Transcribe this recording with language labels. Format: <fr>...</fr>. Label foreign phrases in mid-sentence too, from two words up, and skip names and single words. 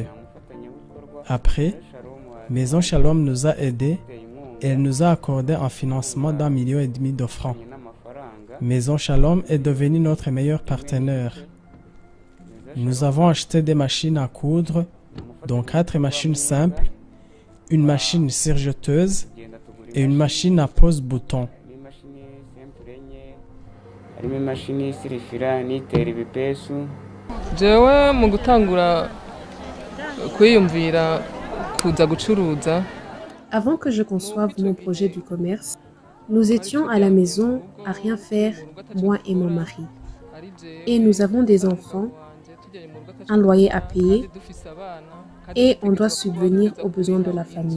<fr>Après, Maison Shalom nous a aidés et elle nous a accordé un financement d'1,5 million de francs. Maison Shalom est devenue notre meilleur partenaire. Nous avons acheté des machines à coudre, dont 4 machines simples, une machine sergeteuse et une machine à pose-bouton.</fr> <rn>jewe mu gutangura kwiyumvira kuza gucuruza.</rn> <fr>Avant que je conçoive mon projet du commerce, nous étions à la maison à rien faire, moi et mon mari. Et nous avons des enfants, un loyer à payer et on doit subvenir aux besoins de la famille.</fr>